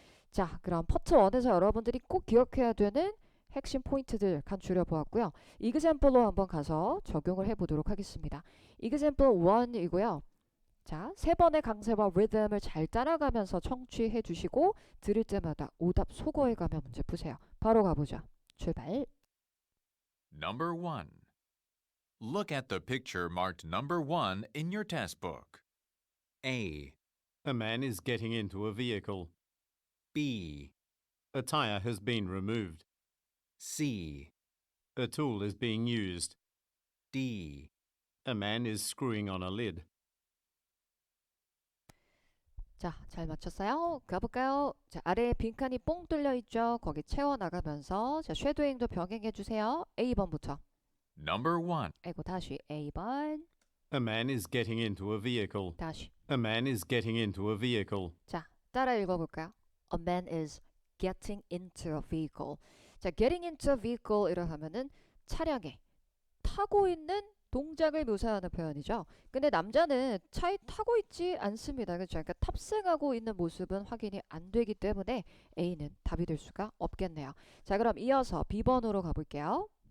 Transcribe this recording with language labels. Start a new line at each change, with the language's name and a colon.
Korean: 자, 그럼 파트 1에서 여러분들이 꼭 기억해야 되는 핵심 포인트들 간추려 보았고요. example로 한번 가서 적용을 해보도록 하겠습니다. example 1이고요. 자, 세 번의 강세와 리듬을 잘 따라가면서 청취해 주시고 들을 때마다 오답 소거해 가며 문제 푸세요. 바로 가보죠. 출발.
English: Number 1. Look at the picture marked number 1 in your test book. A, A man is getting into a vehicle. B, A tire has been removed. C, A tool is being used. D. A man is screwing on a lid.
Korean: 자, 잘 맞췄어요? 가볼까요? 자, 아래에 빈칸이 뽕 뚫려 있죠? 거기 채워나가면서 자, 쉐도잉도 병행해 주세요. A번부터.
English: Number 1.
Korean: 아이고, 다시 A번.
English: A man is getting into a vehicle.
Korean: 다시.
English: A man is getting into a vehicle.
Korean: 자, 따라 읽어볼까요?
English: A man is getting into a vehicle.
Korean: 자,
English: getting into a vehicle
Korean: 이라 하면은 차량에 타고 있는 동작을 묘사하는 표현이죠. 근데 남자는 차에 타고 있지 않습니다. 그렇죠? 그러니까 탑승하고 있는 모습은 확인이 안 되기 때문에 A는 답이 될 수가 없겠네요. 자, 그럼 이어서 B번으로 가볼게요.